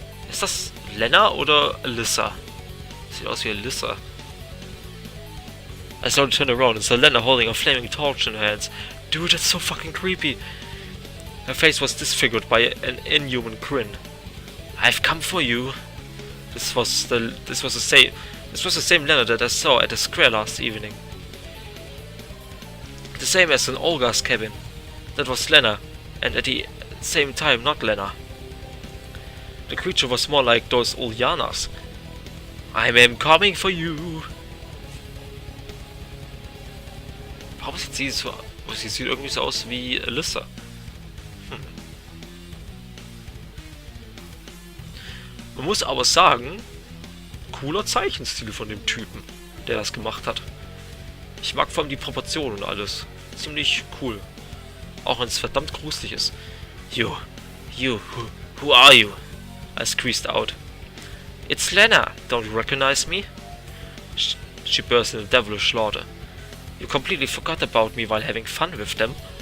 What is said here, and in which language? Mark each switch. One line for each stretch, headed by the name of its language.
German: Ist das Lena oder Alyssa? Sieht aus wie Alyssa.
English: I slowly turned around and saw Lena holding a flaming torch in her hands. Dude, that's so fucking creepy. Her face was disfigured by an inhuman grin. I've come for you. This was the same Lena that I saw at the square last evening. The same as in Olga's cabin. That was Lena, and at the same time not Lena. The creature was more like those Ulyanas. I'm coming for you.
German: Warum sieht sie so... Sie sieht irgendwie so aus wie Alyssa. Man muss aber sagen, cooler Zeichenstil von dem Typen, der das gemacht hat. Ich mag vor allem die Proportionen und alles. Ziemlich cool. Auch wenn es verdammt gruselig ist.
English: You, who are you? I squeezed out. It's Lena, don't you recognize me? She burst into devilish laughter. You completely forgot about me while having fun with them.